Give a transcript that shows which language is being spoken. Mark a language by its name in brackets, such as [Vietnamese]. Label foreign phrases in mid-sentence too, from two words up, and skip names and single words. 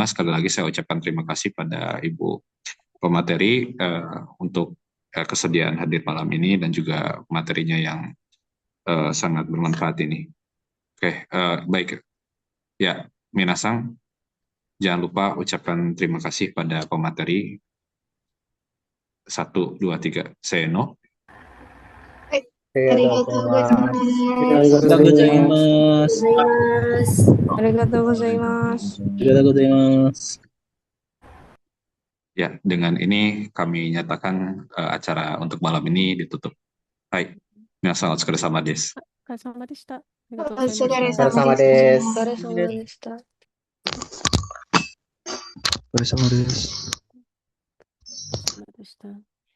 [Indonesian] Sekali lagi saya ucapkan terima kasih pada Ibu pemateri untuk kesediaan hadir malam ini dan juga materinya yang sangat bermanfaat ini. Oke, baik. Ya, Minasang, jangan lupa ucapkan terima kasih pada pemateri. 1, 2, 3, Seno. [Japanese] ありがとうございます. ありがとうございます. ありがとうございます. ありがとうございます. [Indonesian] Ya, dengan ini kami nyatakan acara untuk malam ini ditutup. [Japanese] Hai, 皆さんお疲れ様です. お疲れ様でした。ありがとうおございま疲れした。様です。お疲れ様でした。お疲れ様です。お疲れ様でした。